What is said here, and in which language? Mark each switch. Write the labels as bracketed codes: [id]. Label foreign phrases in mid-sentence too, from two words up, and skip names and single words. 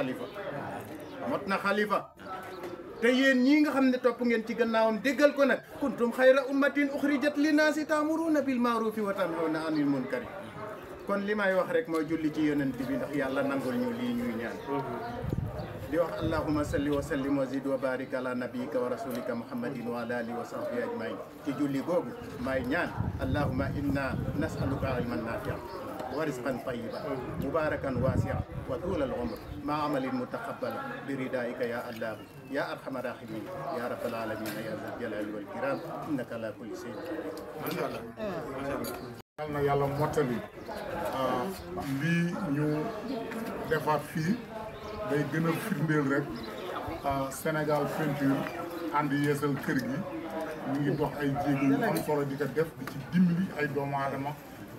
[wo] na xalifa te yéen ñii nga xam ne topp ngeen ci gannaawam déggal ko nag [ar] كنتم خير أمة أخرجت للناس تأمرون بالمعروف وتنهون عن المنكر [wo] kon li may wax rek mooy julli ci yonent bi ndax yàlla nangul ñu lii ñuy ñaan di wax [ar] اللهم صل وسلم وزد وبارك على نبيك ورسولك محمد وعلى آله وصحبه أجمعين [wo] ci julli googu may ñaan [ar] اللهم إنا نسألك علما نافعا ورزقا طيبا مباركا واسعا وطول العمر مع عمل متقبل برضائك يا الله يا أرحم الراحمين يا رب العالمين يا ذا الجلال والإكرام إنك على كل شيء قدير [wo] yal na yàlla mottali lii ñu defaat fii day gën a firndeel rek Sénégal Peinture ànd yeesal kër gi ñu ngi dox ay jéego yu am solo di ko def di ci dimbali ay doomu aadama te